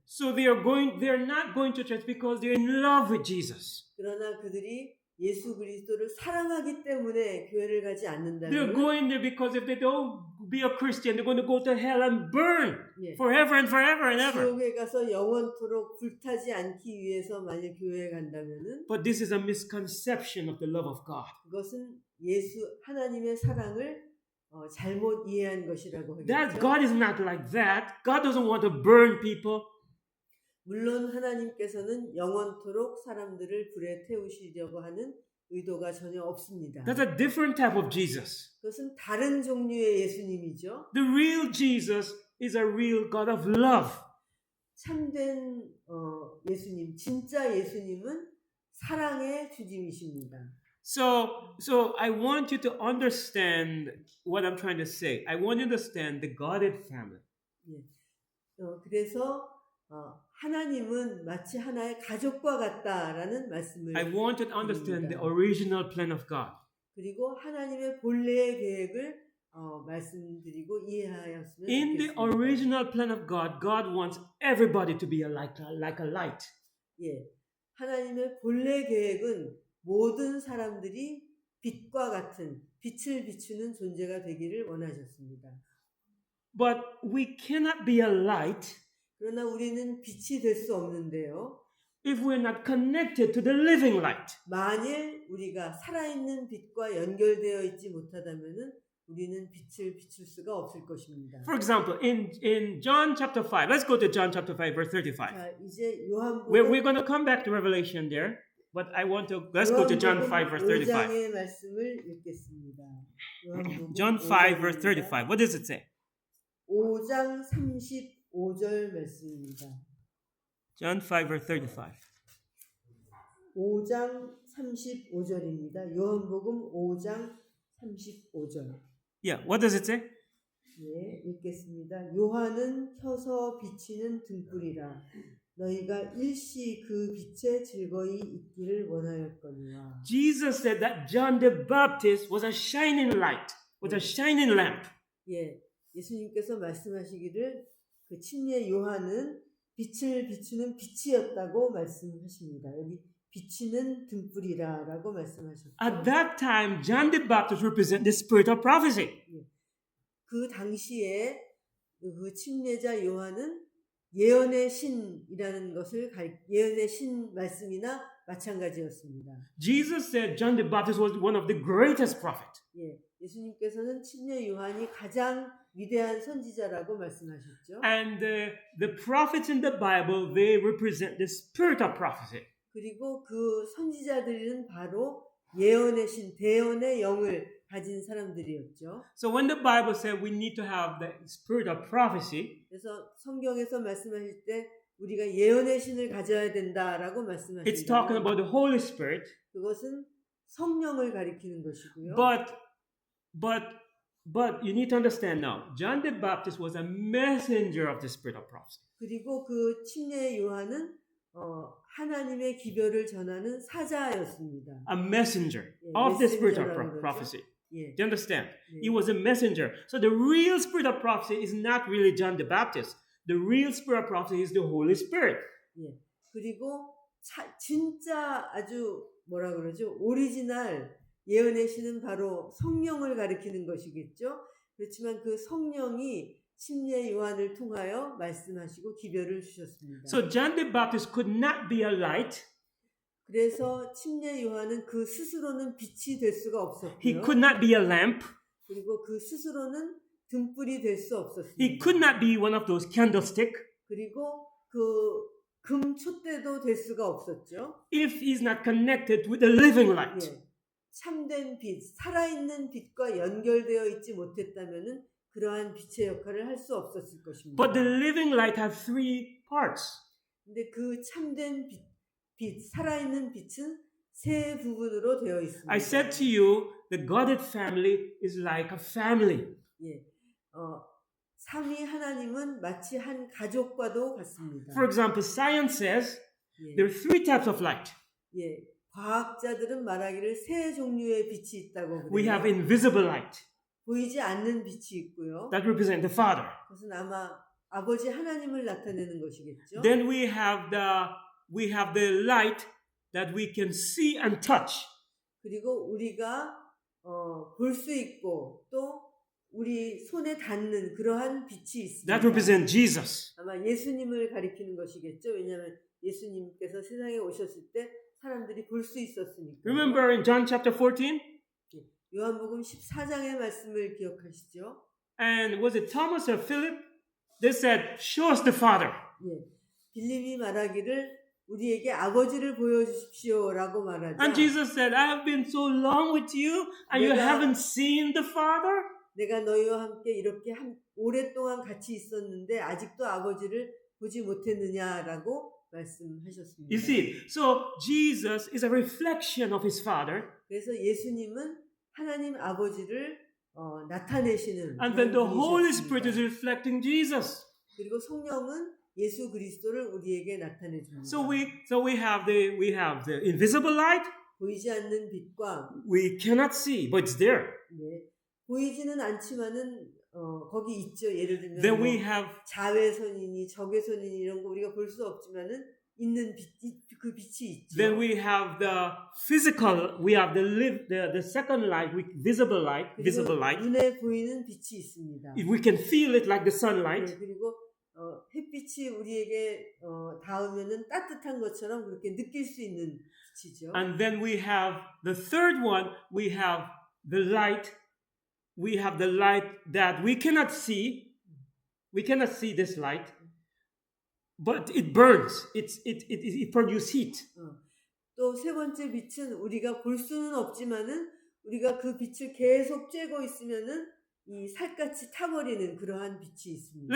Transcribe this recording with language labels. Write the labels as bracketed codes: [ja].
[en] So they're not going to church because they're in love with Jesus. [ko] 그러나 그들이 예수 그리스도를 사랑하기 때문에 교회를 가지 [en] They're [ko] 않는다면 [en] going there because if they don't be a Christian, they're going to go to hell and burn [ko] 예. [en] forever and forever and ever. [ko] 지옥에 가서 영원토록 불타지 않기 위해서 만약 교회에 간다면은 [en] But this is a misconception of the love of God. [ko] 그것은 예수 하나님의 사랑을 잘못 이해한 것이라고 [en] That [ko] 하겠죠. [en] God is not like that. God doesn't want to burn people. [ko] 물론 하나님께서는 영원토록 사람들을 불에 태우시려고 하는 의도가 전혀 없습니다. [en] That's a different type of Jesus. [ko] 그것은 다른 종류의 예수님이죠. [en] The real Jesus is a real God of love. [ko] 참된 예수님, 진짜 예수님은 사랑의 주님이십니다. [en] So I want you to understand what I'm trying to say. I want you to understand the Godhead family. [ko] 예. 그래서 하나님은 마치 하나의 가족과 같다라는 말씀을 [en] I want you to understand the original plan of God. [ko] 그리고 하나님의 본래의 계획을 말씀드리고 이해하였으면 [en] In the [ko] 좋겠습니다. [en] original plan of God, God wants everybody to be like a light. [ko] 예, 하나님의 본래 계획은 모든 사람들이 빛과 같은 빛을 비추는 존재가 되기를 원하셨습니다. [en] But we cannot be a light [ko] 그러나 우리는 빛이 될 수 없는데요. [en] if we're not connected to the living light. [ko] 만일 우리가 살아있는 빛과 연결되어 있지 못하다면은 우리는 빛을 비출 수가 없을 것입니다. [en] For example, in John chapter 5, let's go to John chapter 5, verse 35. [ko] 자, 이제 요한복음 [en] We're going to come back to Revelation there, but let's go to John 5, verse 35. [ko] 5장의 말씀을 읽겠습니다. 요한복음 [en] John 5, verse 35. What does it say? [ko] 5장 35절 말씀입니다. [en] John 5, verse 35. [ko] 5장 35절입니다. 요한복음 5장 35절. [en] Yeah, what does it say? [ko] 예, 읽겠습니다. 요한은 켜서 비치는 등불이라 너희가 일시 그 빛에 즐거이 있기를 원하였거니와. [en] Jesus said that John the Baptist was a shining light, was a shining lamp. [ko] 예, 예수님께서 말씀하시기를 그 침례 요한은 빛을 비추는 빛이었다고 말씀하십니다. 여기 비치는 등불이라라고 말씀하셨죠. [en] At that time, John the Baptist represented the spirit of prophecy. [ko] 그 당시에 그 침례자 요한은 예언의 신이라는 것을 예언의 신 말씀이나 마찬가지였습니다. [en] Jesus said John the Baptist was one of the greatest prophets. [ko] 예, 예수님께서는 침례 요한이 가장 위대한 선지자라고 말씀하셨죠. [en] And the prophets in the Bible, they represent the spirit of prophecy. [ko] 그리고 그 선지자들은 바로 예언의 신, 대언의 영을 가진 사람들이었죠. [en] So when the Bible said we need to have the spirit of prophecy, [ko] 그래서 성경에서 말씀하실 때 우리가 예언의 신을 가져야 된다라고 [en] it's [ko] 말씀하십니다. [en] talking about the Holy Spirit. [ko] 그것은 성령을 가리키는 것이고요. [en] But you need to understand now, John the Baptist was a messenger of the spirit of prophecy. [ko] 그리고 그 침례 요한은 하나님의 기별을 전하는 사자였습니다. [en] A messenger [ko] 예, [en] of the spirit of [ko] 메신저라고 그러죠. [en] prophecy. [ko] 예. [en] Do you understand? [ko] 예. [en] He was a messenger. So the real spirit of prophecy is not really John the Baptist. The real spirit of prophecy is the Holy Spirit. [ko] 예. 그리고 진짜 아주 뭐라 그러죠? 오리지널 예언의 신은 바로 성령을 가리키는 것이겠죠. 그렇지만 그 성령이 침례 요한을 통하여 말씀하시고 기별을 주셨습니다. [en] So John the Baptist could not be a light. [ko] 그래서 침례 요한은 그 스스로는 빛이 될 수가 [en] He [ko] 없었고요. [en] could not be a lamp. [ko] 그리고 그 스스로는 등불이 될 수 없었습니다. [en] He could not be one of those candlestick. [ko] 그리고 그 금 촛대도 될 수가 없었죠. [en] If he's not connected with the living light. [ko] 예. 참된 빛, 살아있는 빛과 연결되어 있지 못했다면은 그러한 빛의 역할을 할 수 없었을 것입니다. [en] But the living light has three parts. [ko] 근데 그 참된 빛, 살아있는 빛은 세 부분으로 되어 있습니다. [en] I said to you, the Godhead family is like a family. [ko] 예. 삼위 하나님은 마치 한 가족과도 같습니다. [en] For example, science says [ko] 예. [en] there are three types of light. [ko] 예. 과학자들은 말하기를 세 종류의 빛이 있다고 그래요. [en] We have invisible light [ko] 보이지 않는 빛이 있고요. [en] that represent the Father. [ko] 그것은 아마 아버지 하나님을 나타내는 것이겠죠. [en] Then we have the light that we can see and touch. [ko] 그리고 우리가 볼 수 있고 또 우리 손에 닿는 그러한 빛이 있습니다. [en] That represents Jesus. [ko] 아마 예수님을 가리키는 것이겠죠. 왜냐하면 예수님께서 세상에 오셨을 때 사람들이 볼 수 있었으니까. [en] Remember in John chapter 14? [ko] 요한복음 14장의 말씀을 기억하시죠? [en] And was it Thomas or Philip? They said, show us the Father. [ko] 예. 빌립이 말하기를 우리에게 아버지를 보여주십시오라고 말하자. [en] And Jesus said, I have been so long with you and you [ko] 내가- [en] haven't seen the Father? [ko] 내가 너희와 함께 이렇게 오랫동안 같이 있었는데 아직도 아버지를 보지 못했느냐라고 말씀하셨습니다. [en] You see, so Jesus is a reflection of his Father. [ko] 그래서 예수님은 하나님 아버지를 나타내시는 [en] And then the [ko] 그런 [en] Holy Spirit is [ko] 분이셨습니다. [en] reflecting Jesus. [ko] 그리고 성령은 예수 그리스도를 우리에게 나타내 줍니다. [en] So we have the invisible light. [ko] 보이지 않는 빛과 [en] We cannot see, but it's there. [ko] 예, 보이지는 않지만은 거기 있죠. 예를 들면 [en] Then [ko] 뭐 [en] we have [ko] 자외선이니 적외선이니 이런 거 우리가 볼 수 없지만은 있는 그 빛이 있죠. [en] then we have the physical. We have the second light, visible light, visible light. [ko] 눈에 보이는 빛이 있습니다. [en] We can feel it like the sunlight. [ko] 네, 그리고 햇빛이 우리에게 닿으면은 따뜻한 것처럼 그렇게 느낄 수 있는 빛이죠. [en] And then we have the third one. We have the light. We have the light that we cannot see. We cannot see this light, but it burns. It produces heat. [ko] 또 세 번째 빛은 우리가 볼 수는 없지만은 우리가 그 빛을 계속 쬐고 있으면은 이 살같이 타버리는 그러한 빛이 있습니다.